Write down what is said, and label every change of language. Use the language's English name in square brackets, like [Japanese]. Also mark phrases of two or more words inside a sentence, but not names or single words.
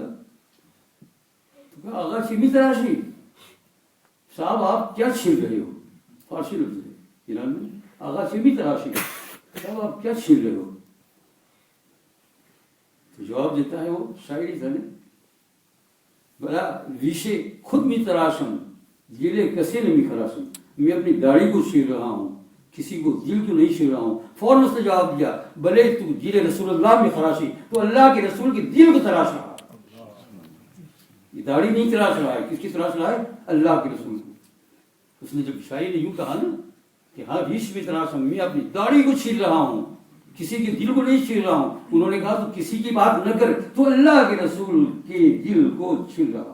[Urdu] تو کہا [Persian] آغا چیمی تراشی، [Urdu] صاحب آپ کیا چھیل رہے ہو؟ فارسی لفظ ہے ایران میں، [Persian] آغا چیمی تراشی، [Urdu] صاحب آپ کیا چھیل رہے ہو؟ تو جواب دیتا ہے وہ شاعری تھا نا، [Persian] بلا ریشے خود می تراشم دل کسی نے می خراشم، [Urdu] میں اپنی داڑھی کو چھیل رہا ہوں، کسی کو دل کو نہیں چھیل رہا ہوں۔ فوراً اس نے جواب دیا [Persian] بلے تو دل رسول اللہ میں خراشی، [Urdu] تو اللہ کے رسول کے دل کو تراش رہا، یہ داڑھی نہیں تراش رہا ہے، کس کی تراش رہا ہے؟ اللہ کے رسول کو۔ اس نے جب شاعر نے یوں کہا نا کہ ہاں [Persian] ریش میں تراشم، [Urdu] میں اپنی داڑھی کو چھیل رہا ہوں، کسی کے دل کو نہیں چھیل رہا ہوں، انہوں نے کہا تو کسی کی بات نہ کر، تو اللہ کے رسول کے دل کو چھیل رہا ہے۔